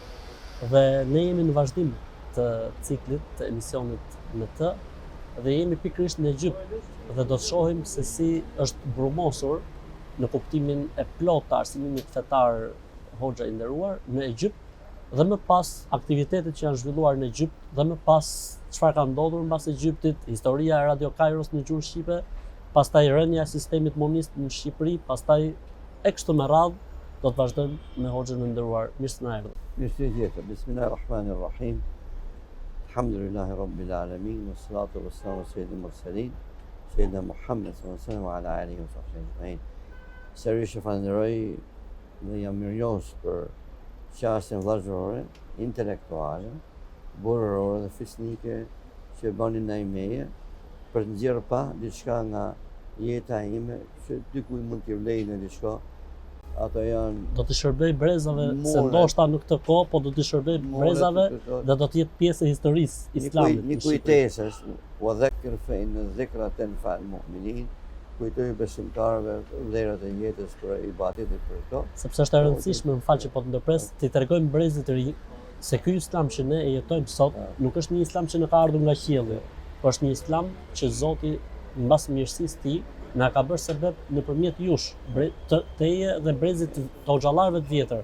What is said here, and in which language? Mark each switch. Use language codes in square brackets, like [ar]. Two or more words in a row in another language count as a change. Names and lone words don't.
[sq] dhe ne jemi në vazhdim të ciklit të emisionit në të, dhe jemi pikërisht në Egjipt, dhe do të shohim se si është brumosur në kuptimin e plot të arsimimit fetar hoxha i nderuar në Egjipt, dhe më pas aktivitetet që janë zhvilluar në Egjipt, dhe më pas çfarë ka ndodhur mbas Egjiptit, historia e Radio Kairos në gjuhën shqipe, pastaj rënja e sistemit monist në Shqipëri, pastaj e kështu me radhë, do të vazhdojmë me hoxhën e nderuar. Mirë se na erdhët. Mirë se jeta. [ar] بسم الله الرحمن الرحيم. الحمد لله رب العالمين، والصلاة والسلام على سيد المرسلين، سيدنا محمد صلى الله عليه وسلم وعلى آله وصحبه أجمعين. [sq] Sërish e falenderoj dhe jam mirënjohës për qasjen vllazërore, intelektuale, burrore dhe fisnike që bani ndaj meje për të nxjerrë pa diçka nga jeta ime që dikuj mund t'i vlejë në diçka. Ato janë do të shërbej brezave, se ndoshta në këtë kohë, po do të shërbej brezave dhe do të jetë pjesë e historisë islamit. Një kujtesë është, [ar] وذكر فإن الذكرى تنفع المؤمنين, [sq] kujtoj besimtarëve vlerat e jetës për ibadetin për këto. Sepse është e rëndësishme, më fal që po të ndërpres, t'i tregojmë brezit të ri se ky islam që ne e jetojmë sot nuk është një islam që ne ka ardhur nga qielli, por është një islam që Zoti mbas mirësisë të tij na ka bërë sebeb nëpërmjet jush, teje dhe brezit të hoxhallarëve të vjetër.